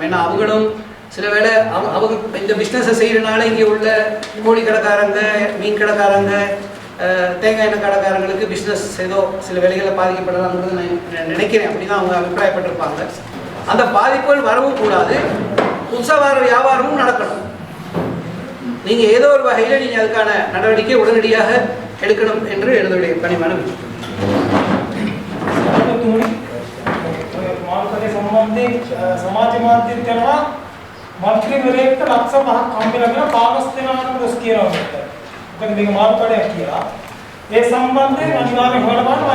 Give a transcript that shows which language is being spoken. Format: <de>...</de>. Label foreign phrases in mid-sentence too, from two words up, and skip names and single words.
<ta>ஏன்னா அவங்களும் சில வேளை அவங்க இந்த பிஸ்னஸை செய்கிறனால இங்கே உள்ள கோழி கடைக்காரங்க, மீன் கடைக்காரங்க, தேங்காய் எண்ணெய் கடைக்காரங்களுக்கு பிஸ்னஸ் ஏதோ சில வேலைகளில் பாதிக்கப்படலாம்ன்றது நான் நினைக்கிறேன். அப்படி தான் அவங்க அபிப்பிராயப்பட்டிருப்பாங்க. அந்த பாதிப்புகள் வரவும் கூடாது, புதுசாக வர வியாபாரமும் நடக்கணும். நீங்கள் ஏதோ ஒரு வகையில் நீங்கள் அதுக்கான நடவடிக்கை உடனடியாக எடுக்கணும் என்று என்னுடைய பணிமான</ta> <si>සමාජ මාධ්‍යයෙන් කරනවා මන්ත්‍රීවරයෙක්ට ලක්ෂ 5ක් හම්බෙලා කාගස් දෙනාට දොස් කියනවා මෙතන. මොකද මේක මාර්කඩයක් කියලා. ඒ සම්බන්ධයෙන් අනිවාර්යයෙන් හොයලා බලනවා.</si>